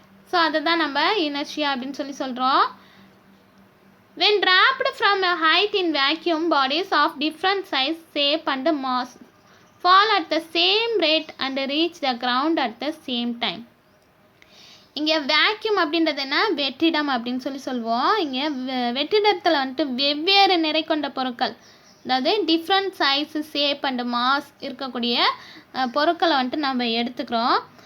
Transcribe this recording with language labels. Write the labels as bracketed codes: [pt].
[ta] So அதை தான் நம்ம இனர்ஷியா அப்படின்னு சொல்லி சொல்கிறோம். [en] When dropped from a height in vacuum, bodies of different size, shape and mass fall at the same rate and reach the ground at the same time. [ta] இங்கே vacuum அப்படின்றது என்ன, வெற்றிடம் அப்படின்னு சொல்லுவோம். இங்கே வெற்றிடத்தில் வந்துட்டு வெவ்வேறு நிறை கொண்ட பொருட்கள், அதாவது [en] different size, shape and mass [ta] இருக்கக்கூடிய பொருட்களை வந்துட்டு நம்ம எடுத்துக்கிறோம்.